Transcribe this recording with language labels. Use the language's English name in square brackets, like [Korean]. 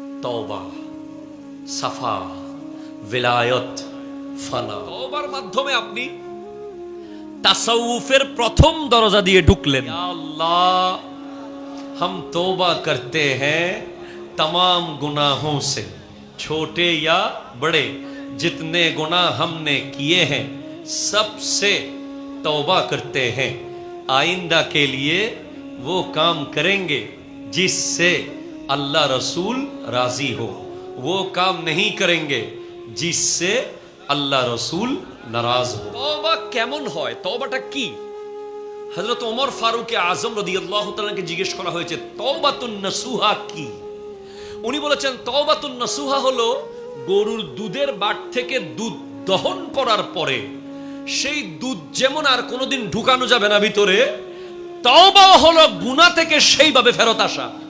[Bangla] তওবা, সাফা, विलायत, ফানা। তওবার মাধ্যমে আপনি তাসাউফের প্রথম দরজা দিয়ে ঢুকলেন। [Hindi] ইয়া আল্লাহ, हम तौबा करते हैं तमाम गुनाहों से, छोटे या बड़े, जितने गुनाह हमने किए हैं सबसे तौबा करते हैं। आइंदा के लिए वो काम करेंगे जिससे अल्लाह रसूल राजी हो, वो काम नहीं करेंगे जिससे अल्लाह रसूल नाराज हो। [Bangla] तौबा কেমন হয়, তওবাটা কি? হযরত ওমর ফারুক আযম রাদিয়াল্লাহু তাআলাকে জিজ্ঞেস করা হয়েছে তওবাতুন নাসুহা কি? উনি বলেছেন তওবাতুন নাসুহা হলো গরুর দুধের বাট থেকে দুধ দহন করার পরে সেই দুধ যেমন আর কোনোদিন ঢুকানো যাবে না ভিতরে, তওবা হলো গুনাহ থেকে সেইভাবে ফেরত আসা।